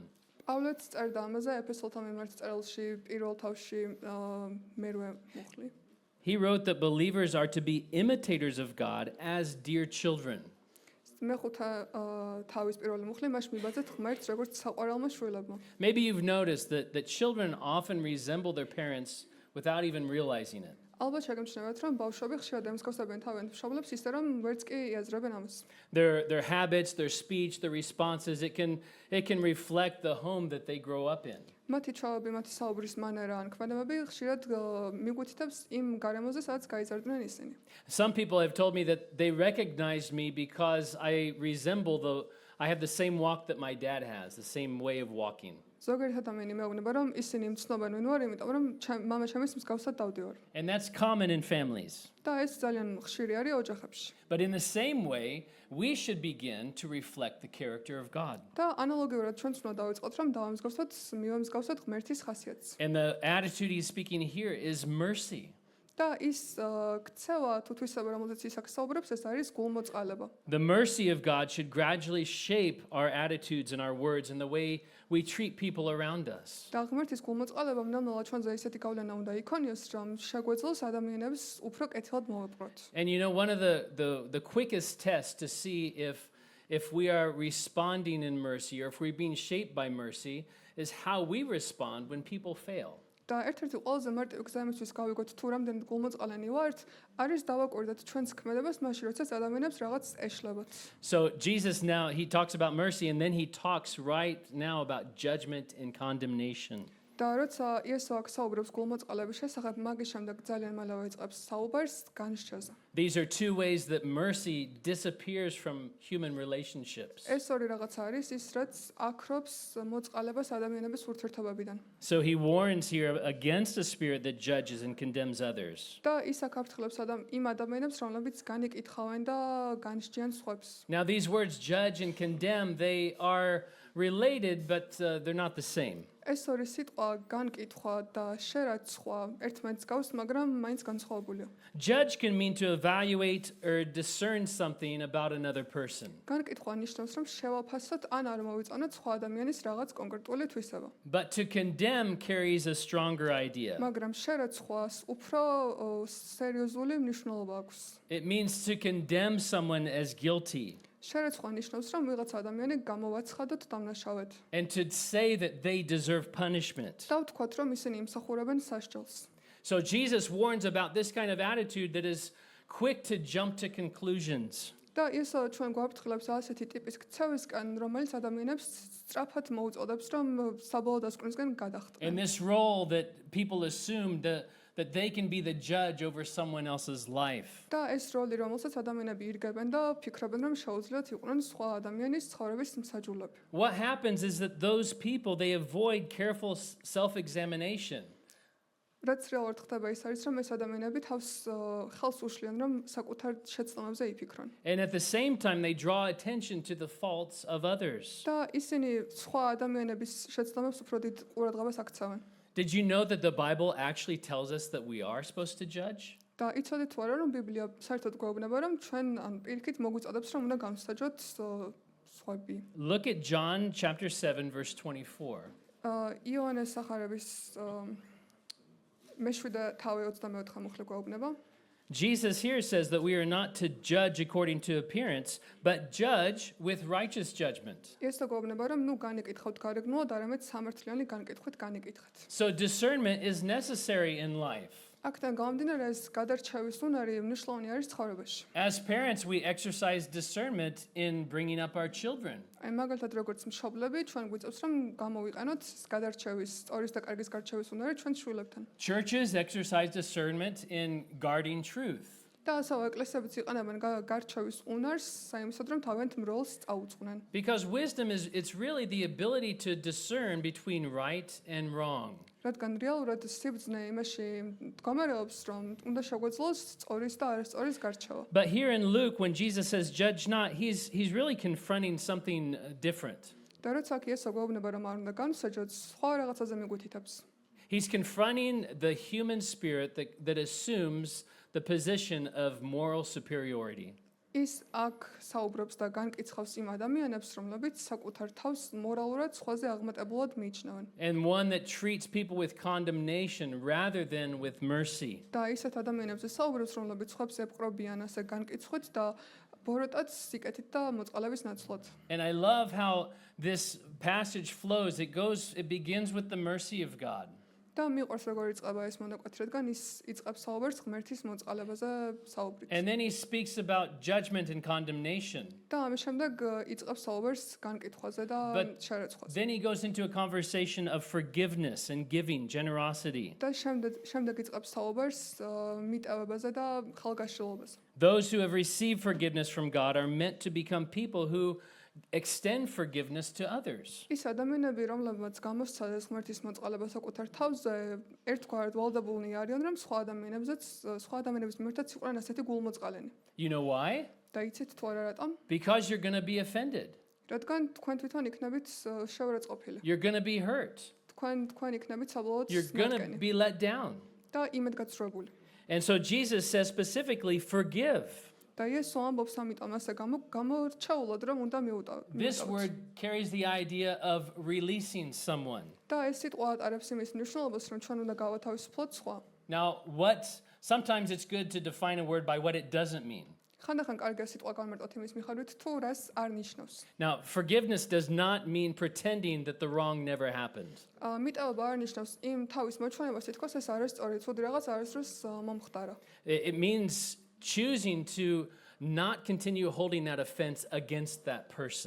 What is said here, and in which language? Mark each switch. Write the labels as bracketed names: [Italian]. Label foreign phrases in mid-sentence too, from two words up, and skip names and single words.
[Georgian] პავლეც წერდა ამაზე ეფესოლთა მიმართ წერილში პირველ თავში მერვე მუხლი. [English] He wrote that believers are to be imitators of God as dear children. [Georgian] მეხუთე თავის პირველი მუხლი მას მიბაძეთ ღმერთს როგორც საყვარელმა შვილებმა. [English] Maybe you've noticed that children often resemble their parents without even realizing it. [Georgian] ალბათ შეგემჩნევათ, რომ ბავშვები ხშირად ემსგავსებიან თავიანთ მშობლებს ისე, რომ ვერც კი იაზრებენ ამას. [English] Their habits, their speech, their responses, it can reflect the home that they grow up in. [Georgian] მათი ჩვევები, მათი საუბრის მანერა ან ქმედებები ხშირად მიგვითითებს იმ გარემოზე, სადაც გაიზარდნენ ისინი. [English] Some people have told me that they recognized me because I have the same walk that my dad has, the same way of walking. [Georgian] ზოგიერთი ადამიანი მეუბნება, რომ ისინი მცნობენ ვინ ვარ, იმიტომ რომ მამა ჩემის მსგავსად დავდივარ. [English] And that's common in families. [Georgian] და ეს ძალიან ხშირი არის ოჯახებში. [English] But in the same way, we should begin to reflect the character of God. [Georgian] და ანალოგიურად ჩვენც უნდა დავიწყოთ, რომ დავამსგავსოთ მივამსგავსოთ ღმერთის ხასიათს. [English] And the attitude he's speaking here is mercy. [Georgian] და ის ქცევა თუ თვისება, რომელზეც ის აქ საუბრობს, ეს არის გულმოწყალება. [English] The mercy of God should gradually shape our attitudes and our words and the way we treat people around us. [Georgian] და ღმერთის გულმოწყალება ნამდვილად ჩვენზე ისეთი გავლენა უნდა იქონიოს, რომ შეგვეძლოს ადამიანებს უფრო კეთილად მოვეპყროთ. [English] And you know, one of the quickest tests to see if we are responding in mercy or if we're being shaped by mercy is how we respond when people fail. [Georgian] და ერთ-ერთი ყველაზე მარტივი გზა იმისთვის გავიგოთ თუ რამდენი გულმოწყალენი ვართ, არის დავაკვირდეთ ჩვენს ქმედებას მაშინ, როდესაც ადამიანებს რაღაც ეშლებათ. [English] So Jesus now, he talks about mercy and then he talks right now about judgment and condemnation. [Georgian] და როცა იესო აქ საუბრობს გულმოწყალების შესახებ, მაგის შემდეგ ძალიან მალევე იწყებს საუბარს განსჯაზე. [English] These are two ways that mercy disappears from human relationships. [Georgian] ეს ორი რაღაც არის ის, რაც აქრობს მოწყალებას ადამიანების ურთიერთობებიდან. [English] So he warns here against a spirit that judges and condemns others. [Georgian] და ის აქ აფრთხილებს იმ ადამიანებს, რომლებიც განიკითხავენ და განსჯიან სხვებს. [English] Now these words judge and condemn, they are related, but they're not the same. [Georgian] ეს ორი სიტყვა განკითხვა და შერაცხვა ერთმანეთს გავს, მაგრამ მაინც განსხვავებულია. [English] Judge can mean to evaluate or discern something about another person. [Georgian] განკითხვა ნიშნავს, რომ შევაფასოთ ან არ მოვიწყანოთ სხვა ადამიანის რაღაც კონკრეტული თვისება. [English] But to condemn carries a stronger idea. [Georgian] მაგრამ შერაცხვას უფრო სერიოზული მნიშვნელობა აქვს. [English] It means to condemn someone as guilty [Georgian] შერაცხვა ნიშნავს, რომ ვიღაც ადამიანი გამოვაცხადოთ დამნაშავედ. [English] and to say that they deserve punishment. [Georgian] და ვთქვათ, რომ ისინი იმსახურებენ სასჯელს. [English] So Jesus warns about this kind of attitude that is quick to jump to conclusions. [Georgian] და ისო ჩვენ გვაფრთხილებს ასეთი ტიპის ქცევისკენ, რომელიც ადამიანებს სწრაფად მოუწოდებს, რომ საბოლოო დასკვნისკენ გადახტნენ. [English] And this role that people assume that they can be the judge over someone else's life. [Georgian] და ეს როლი, რომელსაც ადამიანები ირგებენ და ფიქრობენ, რომ შეუძლიათ იყვნენ სხვა ადამიანის ცხოვრების მსაჯულები. [English] What happens is that those people, they avoid careful self-examination. [Georgian] რაც რეალურად ხდება ის არის, რომ ეს ადამიანები თავს ხელს უშლიან, რომ საკუთარ შეცდომებზე იფიქრონ. [English] And at the same time, they draw attention to the faults of others. [Georgian] და ისინი სხვა ადამიანების შეცდომებს უფრო დიდ ყურადღებას აქცევენ. [English] Did you know that the Bible actually tells us that we are supposed to judge? [Georgian] და იცოდით თუ არა, რომ ბიბლია საერთოდ გვეუბნება, რომ ჩვენ ან პირიქით მოგვიწოდებს, რომ უნდა გამსაჯოთ სხვები. [English] Look at John chapter 7, verse 24. [Georgian] იოანეს სახარების მე-7 თავი 24 მუხლი გვეუბნება. [English] Jesus here says that we are not to judge according to appearance, but judge with righteous judgment. [Georgian] ეს გვეუბნება, რომ ნუ განიკითხავთ გარეგნულად, არამედ სამართლიანი განკითხვით განიკითხეთ. [English] So discernment is necessary in life. [Georgian] აქედან გამომდინარე, ეს გადარჩევის უნარი მნიშვნელოვანი არის ცხოვრებაში. [English] As parents, we exercise discernment in bringing up our children. [Georgian] აი მაგალითად, როგორც მშობლები, ჩვენ გვიწევს, რომ გამოვიყენოთ გადარჩევის, სწორის და კარგის გარჩევის უნარი ჩვენ შვილებთან. [English] Churches exercise discernment in guarding truth. [Georgian] და ასევე ეკლესიებიც იყენებენ გარჩევის უნარს, საიმისოდ, რომ თავიანთ მროლს წაუწყდნენ. [English] Because wisdom it's really the ability to discern between right and wrong. [Georgian] რადგან რეალურად სიბრძნე იმაში მდგომარეობს, რომ უნდა შეგვეძლოს სწორის და არასწორის გარჩევა. [English] But here in Luke, when Jesus says judge not, he's really confronting something different. [Georgian] და როცა კი ესო გვეუბნება, რომ არ უნდა განსაჯოთ, სხვა რაღაცაზე მიგვითითებს. [English] He's confronting the human spirit that assumes the position of moral superiority. [Georgian] ის აქ საუბრობს და განკითხავს იმ ადამიანებს, რომლებიც საკუთარ თავს მორალურად სხვაზე აღმატებულად მიიჩნევენ. [English] And one that treats people with condemnation rather than with mercy. [Georgian] და ისეთ ადამიანებზე საუბრობს, რომლებიც სხვებს ეპყრობიან ასე განკითხვით და ბოროტად სიკეთით და მოწყალების ნაცვლად. [English] And I love how this passage flows. It begins with the mercy of God. [Georgian] და მიყვარს როგორ იწყება ეს მონაკვეთი, რადგან ის იწყებს საუბარს ღმერთის მოწყალებაზე საუბრით. [English] And then he speaks about judgment and condemnation. [Georgian] და ამის შემდეგ იწყებს საუბარს განკითხვაზე და [English] But [Georgian] შერეცხვაზე. [English] Then he goes into a conversation of forgiveness and giving, generosity. [Georgian] და შემდეგ იწყებს საუბარს მიტევებაზე და ხალგაშლობაზე. [English] Those who have received forgiveness from God are meant to become people who extend forgiveness to others. [Georgian] ის ადამიანები, რომლებმაც გამოსცადეს ღმერთის მოწყალება საკუთარ თავზე, ერთგვარად ვალდებულნი არიან, რომ სხვა ადამიანების მიმართაც იყვნენ ასეთი გულმოწყალენი. [English] You know why? [Georgian] და იცით თუ არა რატომ? [English] Because you're going to be offended. [Georgian] რადგან თქვენ თვითონ იქნებით შეურაცხყოფილი. [English] You're going to be hurt. [Georgian] თქვენ იქნებით საბოლოოდ [English] You're going to [Georgian] მათგანი [English] be let down. [Georgian] და იმედგაცრუებული. [English] And so Jesus says specifically, forgive. [Georgian] და იესო ამბობს ამიტომ ასე გამორჩეულად რომ უნდა [English] This [Georgian] მიუტოვოთ. [English] word carries the idea of releasing someone. [Georgian] და ეს სიტყვა ატარებს იმის მნიშვნელობას, რომ ჩვენ უნდა გავათავისუფლოთ სხვა. [English] Now, sometimes it's good to define a word by what it doesn't mean. [Georgian] ხანდახან კარგია სიტყვა განმარტოთ იმის მიხედვით, თუ რას არ ნიშნავს. [English] Now, forgiveness does not mean pretending that the wrong never happened. [Georgian] მიტევება არ ნიშნავს იმ თავის მოჩვენებას, თითქოს ეს არის სწორი, თუდი რაღაც არასდროს მომხდარა. [English] It means choosing to not continue holding that offense against that person.